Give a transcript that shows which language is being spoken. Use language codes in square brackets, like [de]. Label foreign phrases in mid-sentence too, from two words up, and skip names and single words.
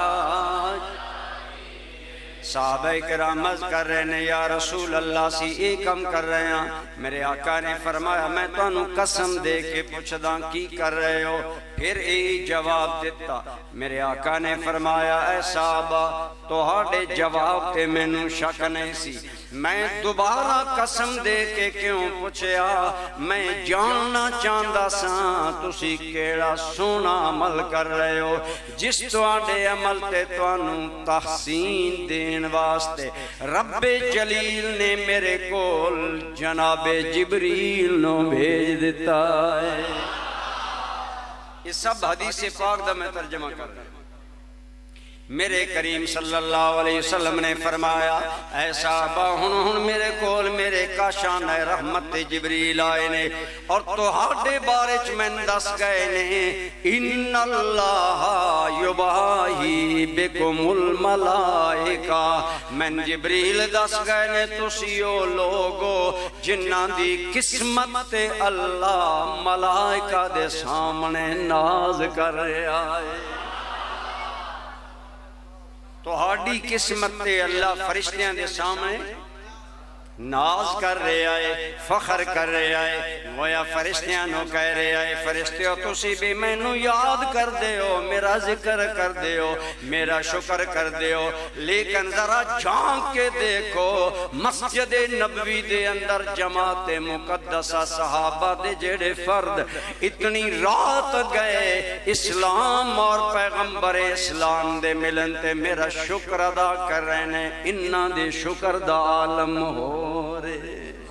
[ur] صحابہ کرام عرض کر رہے ہیں یا رسول اللہ سی ایک کم کر رہے ہیں۔ [pa] میرے آقا نے فرمایا میں تانوں قسم دے کے پوچھدا کی کر رہے ہو؟ [ur] پھر یہی جواب دیتا۔ [pa] میرے آقا نے فرمایا اے صحابہ تہاڈے جواب تے مینوں شک نہیں سی، میں دوبارہ قسم دے کے کیوں پوچھیا؟ میں جاننا چاہندا ساں تسی کیڑا سونا عمل کر رہے ہو جس تواڈے عمل تے تانوں تحسین دین واسطے رب جلیل نے میرے کول جناب جبریل نو بھیج دیتا ہے۔ [ur] یہ سب حدیث پاک دا میں ترجمہ کر رہا ہوں۔ [pa] میرے کریم صلی اللہ علیہ وسلم نے فرمایا اے صحابہ ہن میرے کول میرے کاشان رحمت جبریل آئے نے اور تہاڈے بارے چ میں دس گئے نے [ar] ان اللہ یباہی بکم الملائکہ، [pa] میں جبریل دس گئے نے تسی او لوگو جنہاں دی قسمت اللہ ملائکہ دے سامنے ناز کر رہا ہے۔ تہاڈی قسمت تے اللہ فرشتیاں دے سامنے ناز کر رہے آئے، فخر کر رہے آئے، گویا فرشتیاں نو کہہ رہے آئے فرشتیوں تسی بھی مینوں یاد کر دے ہو، میرا ذکر کر دے ہو، میرا شکر کر دے ہو، لیکن ذرا جھانک کے دیکھو مسجد نبوی دے اندر جماعت مقدسہ صحابہ دے جڑے فرد اتنی رات گئے اسلام اور پیغمبر اسلام دے ملن تے میرا شکر ادا کر رہے ہیں، انہاں دے شکر دا عالم ہو رہے۔